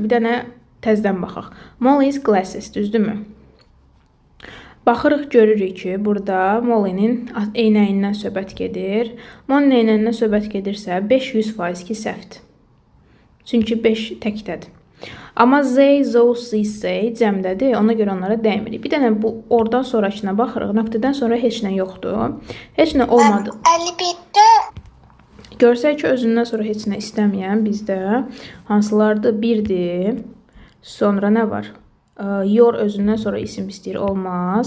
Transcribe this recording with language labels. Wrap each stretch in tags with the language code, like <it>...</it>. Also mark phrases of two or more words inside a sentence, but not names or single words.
<az>Bir dənə təzdən baxaq.</az> <en>Molly's glasses,</en> <az>düzdürmü? Baxırıq, görürük ki, burada Molly'nin eynəyindən söhbət gedir. Molly'nin eynəyindən söhbət gedirsə, 500% ki, səhvdir. Çünki 5 təkdədir. Amma</az> <en>they, those, they</en> <az>cəmdədir. Ona görə onlara dəymirik. Bir dənə bu oradan sonrakına baxırıq. Nöqtədən sonra heç nə yoxdur. Heç nə olmadı. 57. Görsək ki, özündən sonra heç nə istəməyən bizdə hansılardır? 1-dir. Sonra nə var? Your özündən sonra isim istəyir, olmaz.</az>